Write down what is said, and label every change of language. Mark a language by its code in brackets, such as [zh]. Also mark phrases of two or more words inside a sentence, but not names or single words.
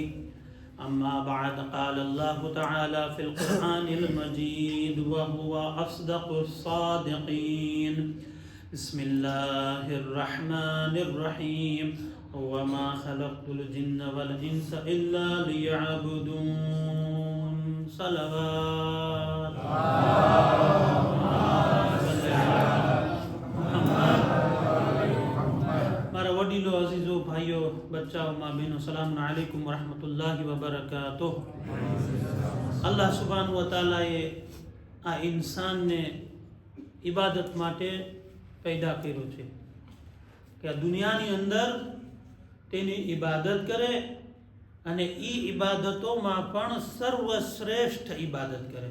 [ar] أما بعد قال الله تعالى في القرآن المجيد وهو أصدق الصادقين بسم الله الرحمن الرحيم وما خلقت الجن والإنس إلا ليعبدون صلوات [gu] મારા વડીલો અઝીઝો ભાઈઓ બચ્ચાઓ માં બહેનો [ar] سلام عليكم ورحمة الله وبركاته. الله سبحانه وتعالى [gu] આ ઇન્સાનને ઇબાદત માટે પેદા કર્યો છે કે આ દુનિયાની અંદર તેની ઇબાદત કરે અને ઈ ઇબાદતોમાં પણ સર્વશ્રેષ્ઠ ઇબાદત કરે.